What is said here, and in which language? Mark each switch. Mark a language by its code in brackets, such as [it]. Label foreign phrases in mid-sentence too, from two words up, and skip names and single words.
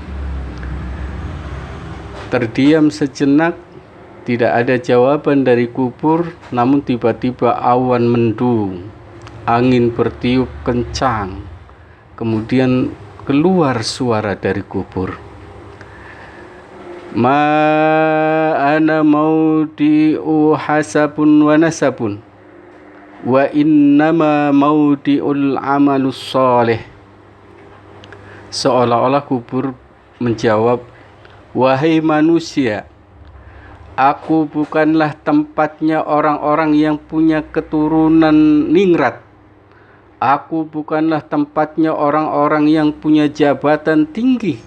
[id] Terdiam sejenak, tidak ada jawaban dari kubur, namun tiba-tiba awan mendung, angin bertiup kencang, kemudian keluar suara dari kubur. [ar] ما أنا موضع حسب ونسب، وإنما موضع العمل الصالح. [id] Seolah-olah kubur menjawab, wahai manusia, aku bukanlah tempatnya orang-orang yang punya keturunan ningrat. Aku bukanlah tempatnya orang-orang yang punya jabatan tinggi.